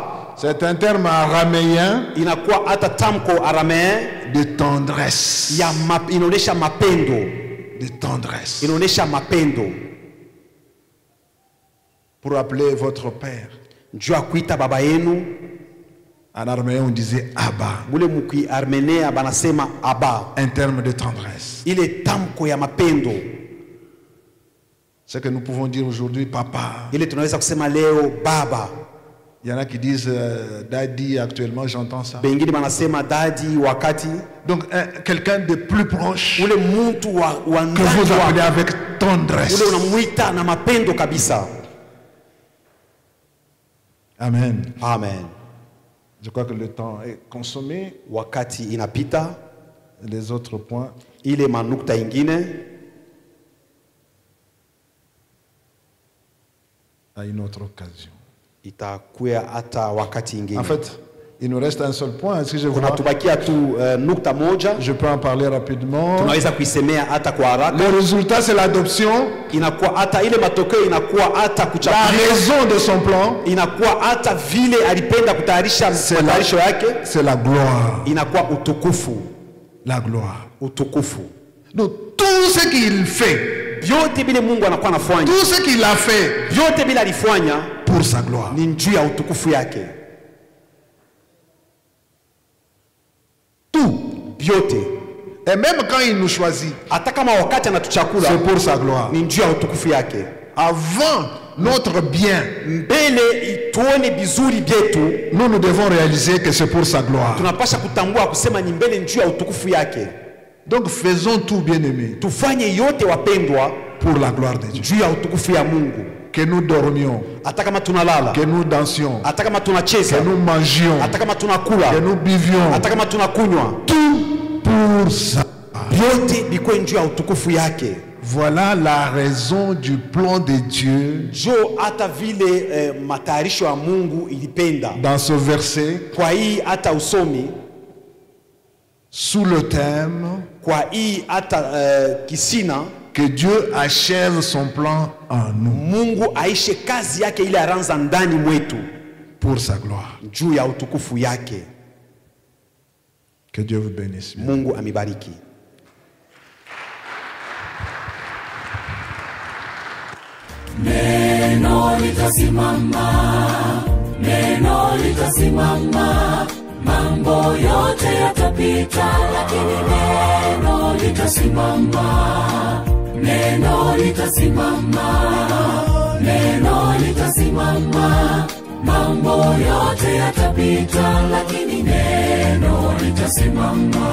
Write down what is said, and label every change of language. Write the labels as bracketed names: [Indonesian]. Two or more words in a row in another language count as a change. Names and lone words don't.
[French] c'est un terme araméen [Swahili] inakuwa hata tamko aramee [French] de tendresse. [Swahili] ya inaonesha mapendo, [French] De tendresse. [Swahili] inaonesha mapendo. [French] Pour appeler votre père. [Swahili] Juu ya kuita baba yenu, [French] En araméen, on disait Abba. [Swahili] mule muki armenea banasema aba, [French] Un terme de tendresse. [Swahili] ile tamko ya mapendo. [French] Ce que nous pouvons dire aujourd'hui, papa. [Swahili] Ile tunaweza kusema leo baba. [French] Il y en a qui disent Daddy actuellement, j'entends ça. [Swahili] Bengine banasema Daddy wakati. [French] Donc quelqu'un de plus proche [Swahili] Ule muntu wa [French] que vous appelez avec tendresse. [Swahili] Ule unamuita na mapendo kabisa. [French] Amen. [Swahili] Amen. [French] Je crois que le temps est consommé. [Swahili] Wakati inapita. [French] Les autres points. [Swahili] Ile manukta ingine. [French] À une autre occasion. [Swahili] Itakuya hata wakati ingine. [French] En fait, il nous reste un seul point. Est-ce que je vois? [Swahili] Nukta moja. [French] Je peux en parler rapidement. [Swahili] Tunaweza kuisemea hata kwa haraka. [French] Le résultat, c'est l'adoption. [Swahili] Inakuwa hata ile matokeo inakuwa hata kuchaguliwa. [French] La raison de son plan. [Swahili] Inakuwa hata vile alipenda kutayarisha matayarisho yake. [French] C'est la gloire. [Swahili] Inakuwa utukufu. [French] La gloire. [Swahili] Utukufu. [French] Donc tout ce qu'il fait. [Swahili] Vyote bile Mungu anakuwa anafanya. [French] Tout ce qu'il a fait. [Swahili] Vyote bile alifanya [French] pour sa gloire. [Swahili] Ni juu ya utukufu yake. [French] Tout. [Swahili] Vyote. [French] Et même quand il nous choisit, [Swahili] hata kama wakati anatuchakula, [French] c'est pour sa gloire. [Swahili] Ni juu ya utukufu yake. [French] Avant notre bien, [Swahili] mbele tuone bizuri byetu, [French] nous devons réaliser que c'est pour sa gloire. [Swahili] Tunapasha kutambua kusema ni mbele juu ya utukufu yake. [French] Donc faisons tout, bien-aimés. [Swahili] Tufanye yote wapendwa [French] pour la gloire de Dieu. [Swahili] Juu ya utukufu ya Mungu. [French] Que nous dormions, [Swahili] hata kama tunalala, [French] que nous dansions, [Swahili] hata kama tunacheza, [French] que nous mangions, [Swahili] hata kama tunakula, [French] que nous buvions, [Swahili] hata kama tunakunywa, [French] tout pour ça. [Swahili] Yote biko juu ya utukufu yake. [French] Voilà la raison du plan de Dieu. [Swahili] Jo hata vile matayarisho ya Mungu ilipenda. [French] Dans ce verset, [Swahili] kwa hii hata usomi [French] sous le thème, [Swahili] kwa hii hata kisina, [French] que Dieu achève son plan en nous. [Swahili] Mungu aishe kazi yake ile aranza ndani mwetu [French] pour sa gloire. [Swahili] Juu ya utukufu yake. [French] Que Dieu vous bénisse. [Swahili] Mungu amibariki. Neno litasimama, neno litasimama, mambo yote yatapita, lakini neno litasimama, neno litasimama, neno litasimama, mambo yote yatapita, lakini neno litasimama.